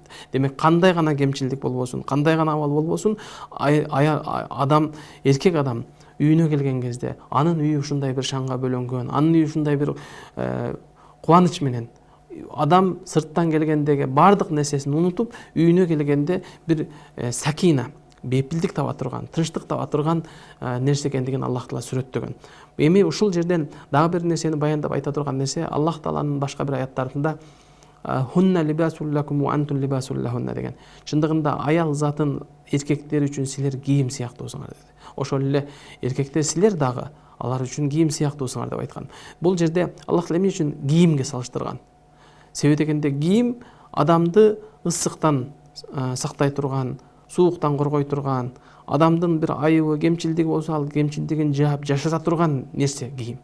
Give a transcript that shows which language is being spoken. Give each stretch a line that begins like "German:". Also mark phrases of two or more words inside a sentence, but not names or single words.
Kyrgyz: Демек кандай гана кемчилдик болбосун, кандай гана абал болбосун, адам, эркек адам үйүнө келген кезде анын үйү ушундай бир шаңга бөлөнгөн, анын үйү ушундай бир кубаныч менен адам сырттан келгендеги бардык нерсесин унутуп үйүнө келгенде бир сакина, бейпилдик таба турган, тынчтык таба турган нерсе экендигин Аллах Таала сүрөттөгөн. Эми ушул жерден дагы бир нерсени баяндап айта турган нерсе Аллах Тааланын башка бир аяттарында
Arabic: هن لباس لكم وأنتم لباس لهن
Kyrgyz: деген. Чындыгында аял затын эркектер үчүн силер кийим сыяктуусуңар деди. Ошол эле эркектер силер дагы алар үчүн кийим сыяктуусуңар деп айткан. Бул жерде Аллах Таала эмне үчүн кийимге салыштырган? Себеби дегенде кийим адамды ысыктан сактай турган, сууктан коргой турган, адамдын бир айыбы, кемчилдиги болсо ал кемчилдигин жаап жашыра турган нерсе кийим.